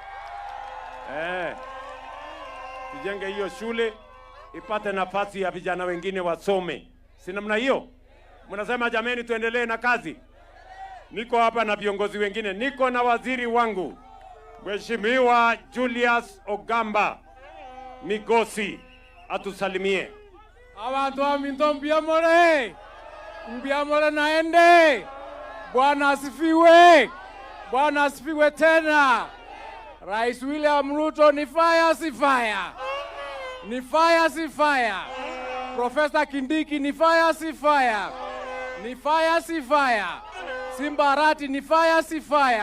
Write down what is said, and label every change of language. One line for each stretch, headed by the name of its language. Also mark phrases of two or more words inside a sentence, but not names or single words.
Swahili: Tujenge hiyo shule ipate nafasi ya vijana wengine wasome. Si namna hiyo? Mnasema jameni tuendelee na kazi. Niko hapa na viongozi wengine. Niko na waziri wangu Mheshimiwa Julius Ogamba Migosi, atusalimie.
Gusii: Abantu wa Minto mbiamore naende.
Swahili: Bwana asifiwe. Bwana asifiwe tena. Rais William Ruto ni fire si fire? Ni fire si fire? Profesa Kindiki ni fire si fire? Ni fire si fire? Simba Arati ni fire si fire?